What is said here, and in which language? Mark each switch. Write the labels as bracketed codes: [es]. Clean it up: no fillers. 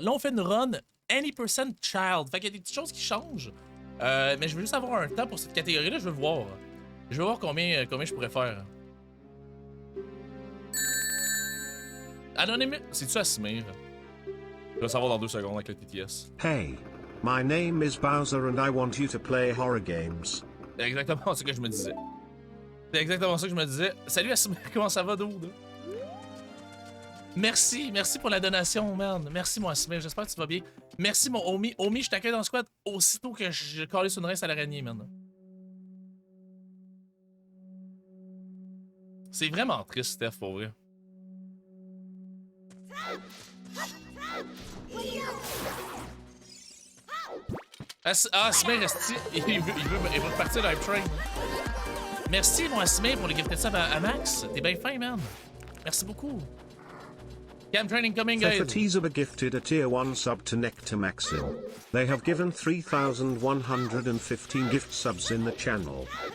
[fr] Là, on fait une run Any% Child. Fait qu'il y a des petites choses qui changent. Mais je veux juste avoir un temps pour cette catégorie-là, je veux voir. Je veux voir combien je pourrais faire. Anonyme, c'est-tu Asmir? Je vais le savoir dans 2 secondes avec le TTS. [en] Hey, my name is Bowser and I want you to play horror games. [fr] C'est exactement ce que je me disais. C'est exactement ça que je me disais. Salut Asmir, comment ça va, dude? Merci pour la donation, man. Merci, mon Asmir, j'espère que tu vas bien. Merci, mon Omi. Omi, je t'accueille dans le squad aussitôt que je calais sur une race à l'araignée, man. C'est vraiment triste, Steph, pour vrai. Asmir, il veut repartir le Hype Train. Merci, mon Asmir, pour le gift de sub à Max. T'es bien fin, man. Merci beaucoup. [en] Cam Training coming, guys. Fefatiza gifted a tier 1 sub to Nectar Maxim. They have given 3,115 gift subs in the channel.